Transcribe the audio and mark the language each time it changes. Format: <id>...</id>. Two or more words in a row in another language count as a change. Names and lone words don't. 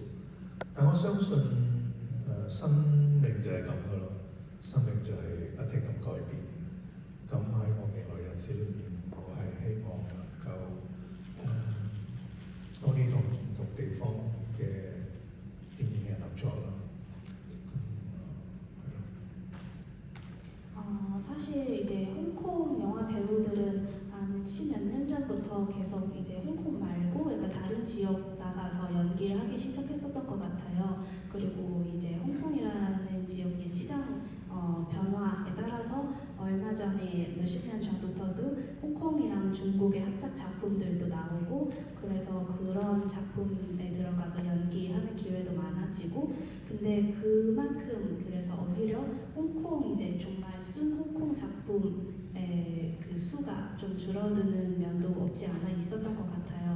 <yue>但我相信生命就係咁噶咯，生命就係不停咁改變。咁喺我未來日子裏面，我係希望能夠多啲同唔同地方嘅電影人合作啦。</yue> <ko>사실 이제 홍콩 영화 배우들은 한 10몇 년 전부터 계속 이제 홍콩 말고 약간 다른 지역 나가서 연기를 하기 시작했었던 것 같아요. 그리고 이제 홍콩이라는 지역의 시장 변화에 따라서 얼마 전에 몇십 년 전부터도 홍콩이랑 중국의 합작 작품들도 나오고 그래서 그런 작품에 들어가서 연기하는 기회도 많아지고 근데 그만큼 그래서 오히려 홍콩 이제 정말 순 홍콩 작품의 그 수가 좀 줄어드는 면도 없지 않아 있었던 것 같아요.</ko>